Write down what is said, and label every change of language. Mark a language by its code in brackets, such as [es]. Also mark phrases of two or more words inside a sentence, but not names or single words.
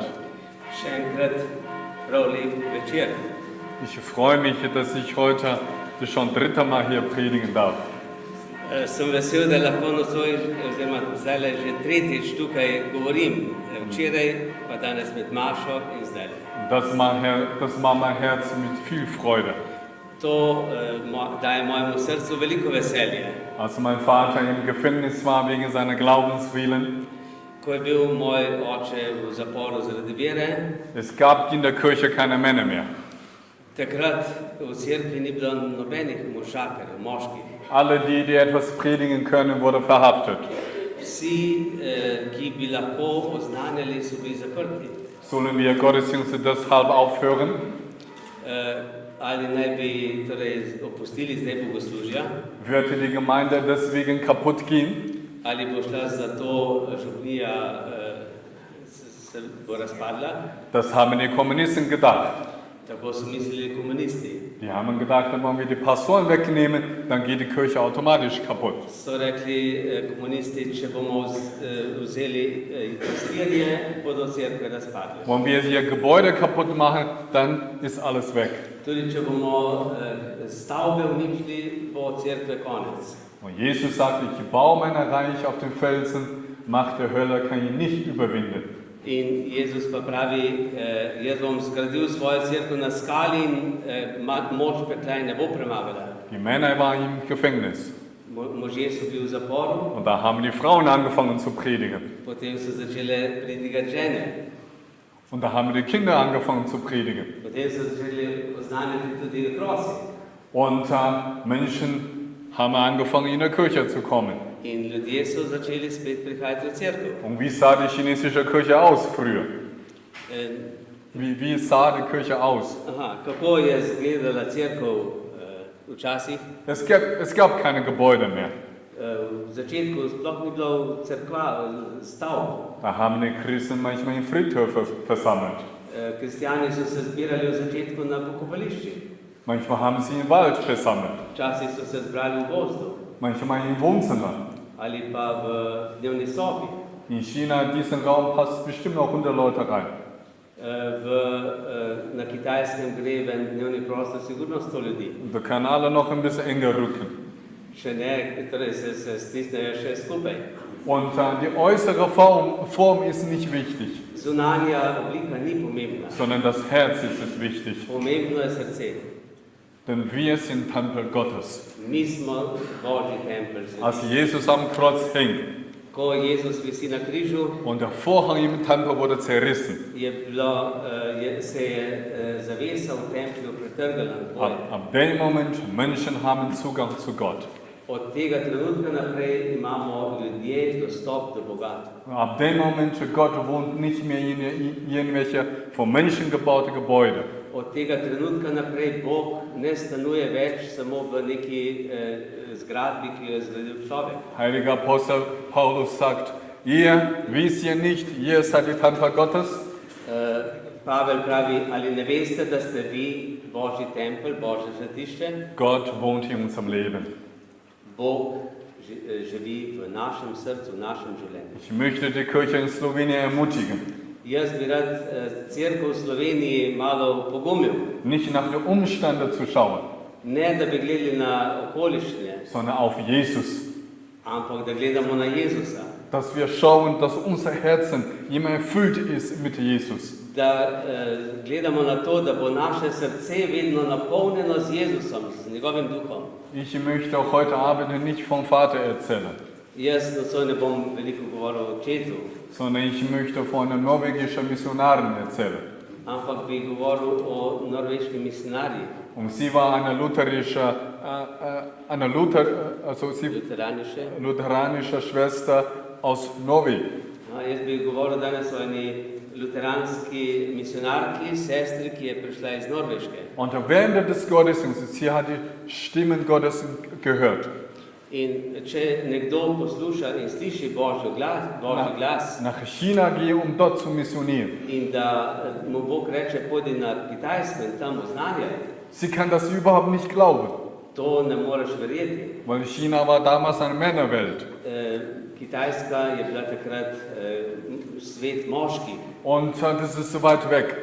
[sl] Še enkrat prav lep večer. [de] Ich freue mich, dass ich heute schon dritte Mal hier predigen darf. [sl] Sem vesel, da lahko nocoj, oziroma zdaj že tretjič tukaj govorim. Včeraj, pa danes med Mašo in zdaj. [de] Das macht mein Herz mit viel Freude. [sl] To daje mojemu srcu veliko veselje. [de] Als mein Vater im Gefängnis war wegen seiner Glaubenswillen, [sl] Ko je bil moj oče v zaporu zaradi vere, [de] es gab in der Kirche keine Männer mehr. [sl] takrat v cerkvi ni bilo nobenih možakarjev, moških. [de] Alle, die etwas predigen können, wurden verhaftet. [sl] Vsi, ki bi lahko oznanjali, so bili zaprti. [de] Sollen wir Gottesdienste deshalb aufhören? [sl] Ali naj bi torej opustili zdaj bogoslužja, [de] Würde die Gemeinde deswegen kaputt gehen? [sl] ali bo šla za to župnija, se bo razpadla. [de] Das haben die Kommunisten gedacht. [sl] Tako so mislili komunisti. [de] Die haben gedacht, wenn wir die Pastoren wegnehmen, dann geht die Kirche automatisch kaputt. [sl] So rekli komunisti, če bomo vzeli pastirje, bodo cerkve razpadle. [de] Wenn wir hier Gebäude kaputt machen, dann ist alles weg. [sl] Tudi če bomo stavbe uničili, bo cerkve konec. [de] Und Jesus sagt, ich baue mein Reich auf den Felsen, Macht der Hölle kann ihn nicht überwinden. [sl] In Jezus pa pravi, jaz bom zgradil svojo cerkev na skali in moč pekla ne bo premagala. [de] Die Männer waren im Gefängnis. [sl] Možje so bili v zaporu, [de] Und da haben die Frauen angefangen zu predigen. [sl] potem so začele pridigati žene, [de] Und da haben die Kinder angefangen zu predigen. [sl] potem so začeli oznanjati tudi otroci. [de] Und Menschen haben angefangen, in die Kirche zu kommen. [sl] In ljudje so začeli spet prihajati v cerkev. [de] Und wie sah die chinesische Kirche aus früher? Eh, Wie sah die Kirche aus? [sl] Kako je izgledala cerkev včasih? [de] Es gab keine Gebäude mehr. [sl] V začetku sploh ni bilo cerkva, stavb. [de] Da haben die Christen manchmal in Friedhöfe versammelt. [sl] Kristjani so se zbirali v začetku na pokopališčih. [de] Manchmal haben sie im Wald versammelt. [sl] Včasih so se zbrali v gozdu [de] Manchmal im Wohnzimmer. [sl] ali pa v dnevni sobi. [de] In China, in diesen Raum passt bestimmt noch 100 Leute rein. [sl] Na Kitajskem gre v en dnevni prostor sigurno 100 ljudi. [de] Und wir können alle noch ein bisschen enger rücken. [sl] Še ne, torej se stisnejo še skupaj. [de] Und die äußere Form ist nicht wichtig, [sl] Zunanja oblika ni pomembna. [de] sondern das Herz ist es wichtig. [sl] Pomembno je srce. [de] Denn wir sind Tempel Gottes. [sl] Mi smo Božji tempelj. [de] Als Jesus am Kreuz hing [sl] Ko Jezus visi na križu, [de] und der Vorhang im Tempel wurde zerrissen, [sl] se je zavesa v templju pretrgala. [de] ab dem Moment Menschen haben Zugang zu Gott. [sl] Od tega trenutka naprej imamo ljudje dostop do Boga. [de] Ab dem Moment Gott wohnt nicht mehr in irgendwelche von Menschen gebaute Gebäude. [sl] Od tega trenutka naprej Bog ne stanuje več samo v neki zgradbi, ki jo je zgradil človek. [de] Heiliger Apostel Paulus sagt, ihr wisst ihr nicht, ihr seid die Tempel Gottes? [sl] Pavel pravi, ali ne veste, da ste vi Božji tempelj, Božje svetišče? [de] Gott wohnt in unserem Leben. [sl] Bog živi v našem srcu, v našem življenju. [de] Ich möchte die Kirche in Slowenien ermutigen, [sl] Jaz bi rad cerkev v Sloveniji malo pogumil. [de] nicht nach den Umständen zu schauen, [sl] Ne, da bi gledali na okoliščine, [de] sondern auf Jesus. [sl] ampak da gledamo na Jezusa. [de] Dass wir schauen, dass unser Herzen immer erfüllt ist mit Jesus. [sl] Da gledamo na to, da bo naše srce vedno napolnjeno z Jezusom, z njegovim duhom. [de] Ich möchte auch heute Abend nicht vom Vater erzählen, [sl] Jaz nocoj ne bom veliko govoril o očetu, [de] sondern ich möchte von einer norwegischen Missionarin erzählen. [sl] ampak bi govoril o norveški misionarji, [de] Und sie war eine lutheranische Schwester aus Norwegen. [sl] Jaz bi govoril danes o eni luteranski misionarki, sestri, ki je prišla iz Norveške. [de] Und während des Gottesdienstes, sie hat die Stimmen Gottes gehört. [sl] In če nekdo posluša in sliši Božji glas [de] Nach China gehe, dort zu missionieren. [sl] in da mu Bog reče, pojdi na Kitajsko in tam oznanjaj, [de] Sie kann das überhaupt nicht glauben, [sl] to ne moreš verjeti. [de] weil China war damals eine Männerwelt. [sl] Kitajska je bila takrat svet moški [de] Und das ist so weit weg.